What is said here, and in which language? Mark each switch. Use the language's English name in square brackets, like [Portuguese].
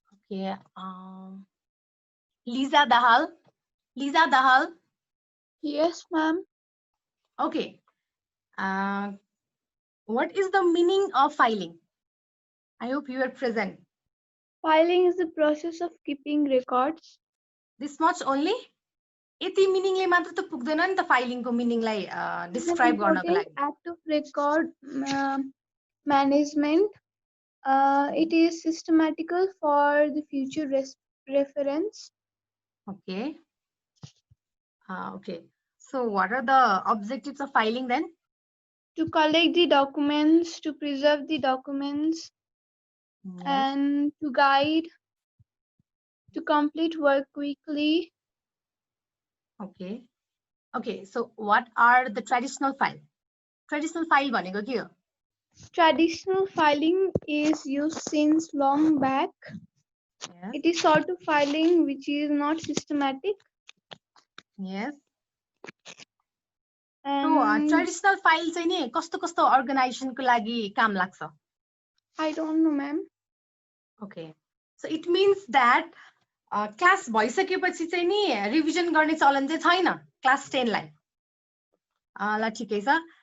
[English] Okay, Lisa Dahal. Yes, ma'am. Okay. What is the meaning of filing? I hope you are present. Filing is the process of keeping records. This much only? [Nepali] यति मिनिङले मात्र त पुग्दैन नि त फाइलिङको मिनिङलाई describe गर्नको लागि. [English] Act of record management. It is systematical for the future reference. Okay. Okay. So what are the objectives of filing then? To collect the documents, to preserve the documents, Yes. and to guide, to complete work quickly. Okay. Okay. So what are the traditional file? [Nepali] Traditional file भनेको के हो? [English] Traditional filing is used since long back. Yes. It is sort of filing which is not systematic. Yes. So And [Nepali] traditional file चाहिँ नि कस्तो कस्तो अर्गनाइजेसनको लागि काम लाग्छ? [English] I don't know, ma'am. Okay. So it means that [Nepali] class भइसकेपछि चाहिँ नि रिभिजन गर्ने चलन चाहिँ छैन क्लास 10 लाई. ल ठिकै छ.